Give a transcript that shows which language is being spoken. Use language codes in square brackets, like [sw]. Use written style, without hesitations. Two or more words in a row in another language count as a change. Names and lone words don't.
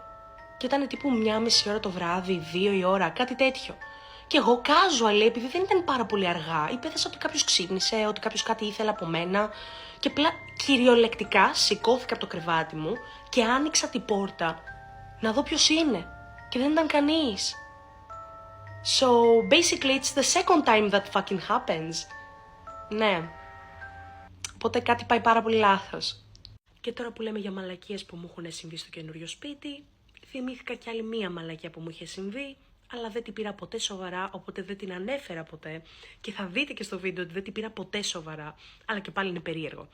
[el] Και ήταν τύπου 1,5 ώρα το βράδυ, 2 η ώρα, κάτι τέτοιο. Και εγώ casual, επειδή δεν ήταν πάρα πολύ αργά, υπέθεσα ότι κάποιος ξύπνησε, ότι κάποιος κάτι ήθελε από μένα. Και απλά κυριολεκτικά σηκώθηκα από το κρεβάτι μου και άνοιξα την πόρτα να δω ποιος είναι. Και δεν ήταν κανείς. [en] So basically it's the second time that fucking happens. [el] Ναι. Οπότε κάτι πάει πάρα πολύ λάθος. Και τώρα που λέμε για μαλακίες που μου έχουν συμβεί στο καινούριο σπίτι, θυμήθηκα κι άλλη μία μαλακία που μου είχε συμβεί, αλλά δεν την πήρα ποτέ σοβαρά, οπότε δεν την ανέφερα ποτέ. Και θα δείτε και στο βίντεο ότι δεν την πήρα ποτέ σοβαρά, αλλά και πάλι είναι περίεργο.